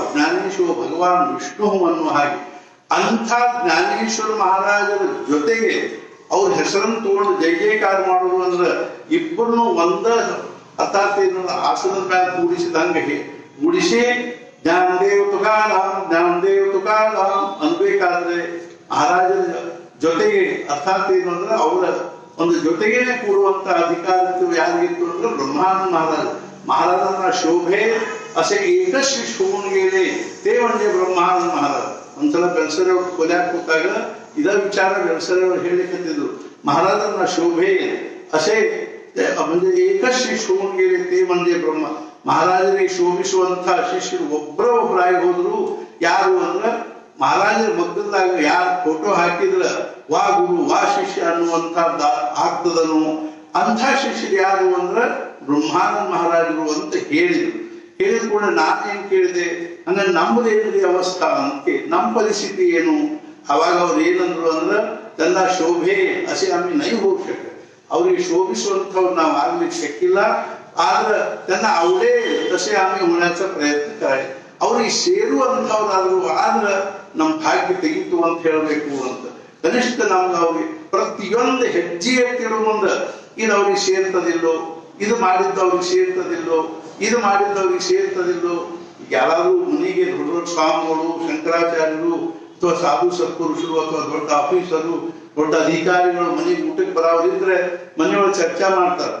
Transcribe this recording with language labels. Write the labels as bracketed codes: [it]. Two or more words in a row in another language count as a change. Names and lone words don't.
[kn] ಜ್ಞಾನೇಶ್ವರ ಭಗವಾನ್ ವಿಷ್ಣು ಅನ್ನುವ ಹಾಗೆ ಅಂಥ ಜ್ಞಾನೇಶ್ವರ ಮಹಾರಾಜರ ಜೊತೆಗೆ ಅವ್ರ ಹೆಸರನ್ನು ತಗೊಂಡು ಜೈ ಜೈಕಾರ ಮಾಡೋದು ಅಂದ್ರೆ ಇಬ್ಬರನ್ನು ಒಂದ ಅರ್ಥಾತ್ ಆಸನದ ಮೇಲೆ ಕೂಡಿಸಿದಂಗೆ ಕೂಡಿಸಿ ಜ್ಞಾನದೇವ್ ತುಕಾರಾಮ್ ಅನ್ಬೇಕಾದ್ರೆ ಮಹಾರಾಜರ ಜೊತೆಗೆ ಅರ್ಥಾತ್ ಏನು ಅಂದ್ರೆ ಅವರ ಒಂದು ಜೊತೆಗೇನೆ ಕೂಡುವಂತ ಅಧಿಕಾರ ಯಾರಿಗಿತ್ತು ಅಂದ್ರೆ ಬ್ರಹ್ಮಾನಂದ [mr] महाराजांना शोभे असे एकच शिष्य होऊन गेले ते म्हणजे ब्रह्मानंद महाराज. [kn] ಒಂದ್ಸಲ ಬೆಳಸರೆಯವ್ರ ಕೊಲ್ಯಾಕ್ ಕೂತಾಗ ಇದ ವಿಚಾರ ಬೆಳಸರೆಯವ್ರು ಹೇಳಿಕತ್ತಿದ್ರು. [mr] महाराजांना शोभे असे म्हणजे एकच शिष्य होऊन गेले ते म्हणजे ब्रह्ಮ [kn] ಮಹಾರಾಜರಿಗೆ ಶೋಭಿಸುವಂತ ಶಿಷ್ಯರು ಒಬ್ಬರಾಗಿ ಹೋದ್ರು. ಯಾರು ಅಂದ್ರೆ ಮಹಾರಾಜರ ಮಗ್ಗದಾಗ ಯಾರು ಫೋಟೋ ಹಾಕಿದ್ರ ವಾ ಗುರು ವಾ ಶಿಷ್ಯ ಅನ್ನುವಂತ ಆಗ್ತದನು ಅಂಥ ಶಿಷ್ಯರು ಯಾರು ಅಂದ್ರೆ ಬ್ರಹ್ಮಾನಂದ ಮಹಾರಾಜರು ಅಂತ ಹೇಳಿದ್ರು. ಹೇಳಿದ ಕೂಡ ನಾನೇನ್ ಕೇಳಿದೆ ಹಂಗ ನಮ್ಮದೇನಿದೆ ಅವಸ್ಥಾ ಅಂತ ನಮ್ಮ ಪರಿಸ್ಥಿತಿ ಏನು. ಅವಾಗ ಅವ್ರು ಏನಂದ್ರು ಅಂದ್ರೆ [mr] त्यांना शोभे असे आम्ही नाही होऊ शकत. [kn] ಅವ್ರಿಗೆ ಶೋಭಿಸುವಂಥವ್ರು ನಾವು ಆಗ್ಲಿಕ್ಕೆ ಶಕ್ಕಿಲ್ಲ. [mr] ಆದ್ರೆ त्यांना आवडेल तसे आम्ही होण्याचा प्रयत्न करायचे. [kn] ಅವ್ರಿಗೆ ಸೇರುವಂಥವ್ರಾದ್ರು ಆದ್ರೆ ನಮ್ಮ ಭಾಗ್ಯ ತೆಗಿತು ಅಂತ ಹೇಳ್ಬೇಕು ಅಂತ. ಕನಿಷ್ಠ ನಮ್ಗೆ ಅವ್ರಿಗೆ ಪ್ರತಿಯೊಂದು ಹೆಜ್ಜೆ ಎತ್ತಿರೋ ಮುಂದೆ ಇದು ಅವ್ರಿಗೆ ಸೇರ್ತದಿಲ್ಲೋ, ಇದು ಮಾಡಿದ್ದವ್ರಿಗೆ ಸೇರ್ತದಿಲ್ಲೋ, ಇದು ಮಾಡಿದ್ದವ್ರಿಗೆ ಸೇರ್ತದಿಲ್ಲೋ. ಯಾರಾದ್ರೂ ಮನೆಗೆ ದೊಡ್ಡ ದೊಡ್ಡ ಸ್ವಾಮಿಗಳು, ಶಂಕರಾಚಾರ್ಯರು ಅಥವಾ ಸಾಧು ಸತ್ಪುರುಷರು ಅಥವಾ ದೊಡ್ಡ ಆಫೀಸರು, ದೊಡ್ಡ ಅಧಿಕಾರಿಗಳು ಮನೆಗೆ ಊಟಕ್ಕೆ ಬರೋರಿದ್ರೆ ಮನೆಯೊಳಗೆ ಚರ್ಚೆ ಮಾಡ್ತಾರೆ.